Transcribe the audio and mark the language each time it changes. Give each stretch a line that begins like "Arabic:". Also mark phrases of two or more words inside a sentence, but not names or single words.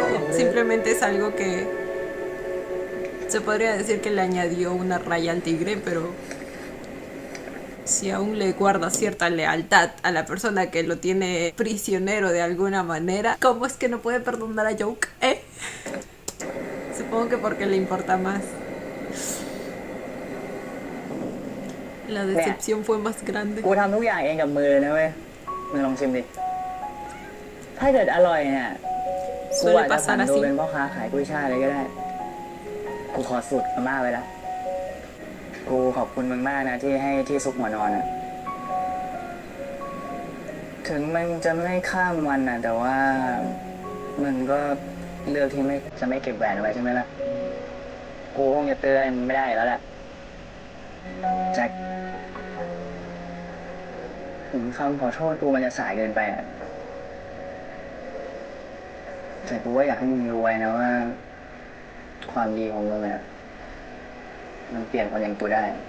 Spanish: Simplemente es algo que se podría decir que le añadió una raya al tigre, pero si aún le guarda cierta lealtad a la persona que lo tiene prisionero de alguna manera, ¿cómo es que no puede perdonar a Joke? Supongo que porque le importa más. La decepción fue más grande.
Thai: กูทำทุกอย่างเองกับมือเลยนะเว้ยมึงลองชิมดิ ถ้าเกิดอร่อยเนี่ยกูอาจ
Spanish: Suele
Thai: จะผั
Spanish: pasar
Thai: นตัว
Spanish: así.
Thai: เป็นพ่อค้าขายกุ้ยช่ายเลยก็ได้ กูขอสูตรอาม่าไว้ละกูขอบคุณมึงมากนะที่ให้ที่ซุกหัวนอนอะ ถึงมันจะไม่ข้ามวันอะแต่ว่ามึงก็เลือกที่จะไม่เก็บแหวนไว้ใช่ไหมล่ะ กูคงจะเตือนไม่ได้แล้วแหละแจ็คถึงคำขอโทษกูมันจะสายเกินไปอะแต่กูว่าอยากให้มึงรู้ไว้นะว่า ความดีของมึงอะมันเปลี่ยนคนอย่างกูได้